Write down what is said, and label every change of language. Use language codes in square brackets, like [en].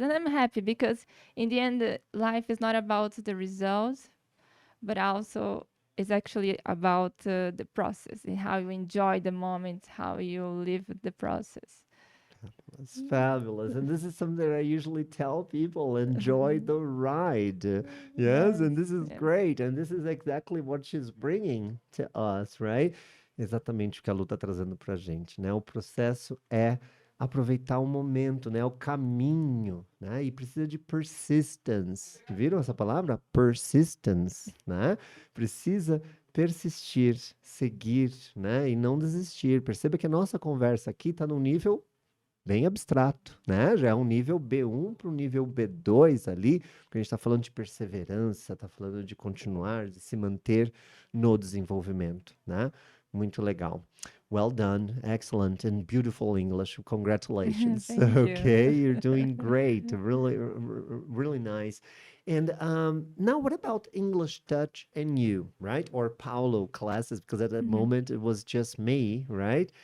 [en] And I'm happy because in the end, life is not about the results, but also it's actually about the process and how you enjoy the moment, how you live the process. It's fabulous. And this is something that I usually tell people, enjoy the ride. Yes, Yes, and this is yes. great. And this is exactly what she's bringing to us, right? [pt] Exatamente o que a Lu tá trazendo pra gente, né? O processo é aproveitar o momento, né? O caminho, né? E precisa de persistence. Viram essa palavra? Persistence, né? Precisa persistir, seguir, né? E não desistir. Perceba que a nossa conversa aqui tá num nível bem abstrato, né? Já é um nível B1 para o nível B2 ali, porque a gente está falando de perseverança, está falando de continuar, de se manter no desenvolvimento, né? Muito legal. [en] Well done, excellent and beautiful English. Congratulations. Thank you. Okay, you're doing great. Really, really nice. And now, what about English Touch and you, right? Or Paulo classes? Because at that Mhm, moment it was just me, right?